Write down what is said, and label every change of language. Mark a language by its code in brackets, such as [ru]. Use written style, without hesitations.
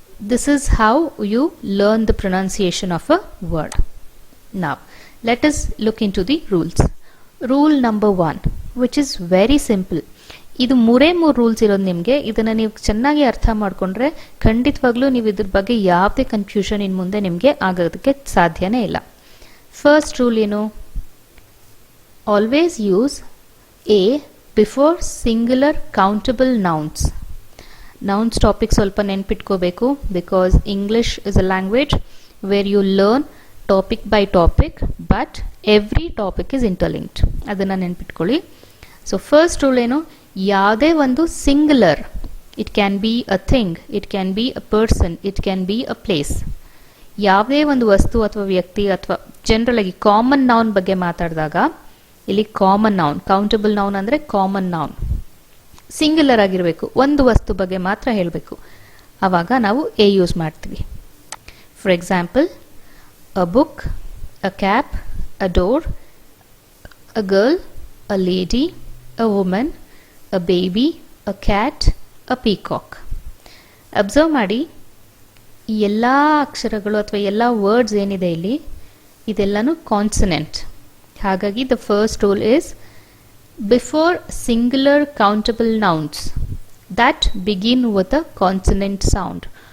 [en] This is how you learn the pronunciation of a word. Now let us look into the rules. Rule number 1, which is very simple. [kn] ಇದು ಮೂರೇ rules ಇರೋದು ನಿಮಗೆ. ಇದನ್ನು ನೀವು ಚೆನ್ನಾಗಿ ಅರ್ಥ ಮಾಡಿಕೊಂಡ್ರೆ ಖಂಡಿತವಾಗ್ಲೂ ನೀವು ಇದ್ರ ಬಗ್ಗೆ ಯಾವುದೇ ಕನ್ಫ್ಯೂಷನ್ ಇನ್ನು ಮುಂದೆ ನಿಮಗೆ ಆಗೋದಕ್ಕೆ ಸಾಧ್ಯನೇ ಇಲ್ಲ. ಫಸ್ಟ್ ರೂಲ್ ಏನು? [en] Always use a before singular countable nouns. [kn] Nouns topic ಸ್ವಲ್ಪ ನೆನ್ಪಿಟ್ಕೋಬೇಕು, [en] Because English is a language where you learn topic by topic, but every topic is interlinked. [kn] ಅದನ್ನು ನೆನ್ಪಿಟ್ಕೊಳ್ಳಿ. ಸೊ ಫಸ್ಟ್ ರೂಲ್ ಏನು? ಯಾವುದೇ ಒಂದು singular, [en] It can be a thing, it can be a person, it can be a place. [kn] ಯಾವುದೇ ಒಂದು ವಸ್ತು ಅಥವಾ ವ್ಯಕ್ತಿ ಅಥವಾ ಜನರಲ್ ಆಗಿ ಕಾಮನ್ ನೌನ್ ಬಗ್ಗೆ ಮಾತಾಡಿದಾಗ ಇಲ್ಲಿ ಕಾಮನ್ ನೌನ್, ಕೌಂಟಬಲ್ ನೌನ್ ಅಂದರೆ ಕಾಮನ್ ನೌನ್, ಸಿಂಗ್ಯುಲರ್ ಆಗಿರಬೇಕು, ಒಂದು ವಸ್ತು ಬಗ್ಗೆ ಮಾತ್ರ ಹೇಳಬೇಕು. ಆವಾಗ ನಾವು ಎ ಯೂಸ್ ಮಾಡ್ತೀವಿ. [en] For example, a book, a cap, a door, a girl, a lady, a woman, a baby, a cat, a peacock. [kn] Observe ಮಾಡಿ, ಈ ಎಲ್ಲ ಅಕ್ಷರಗಳು ಅಥವಾ ಎಲ್ಲ ವರ್ಡ್ಸ್ ಏನಿದೆ ಇಲ್ಲಿ ಇದೆಲ್ಲನೂ ಕಾನ್ಸನೆಂಟ್. ಹಾಗಾಗಿ [en] The first rule is before singular countable nouns that begin with a consonant sound.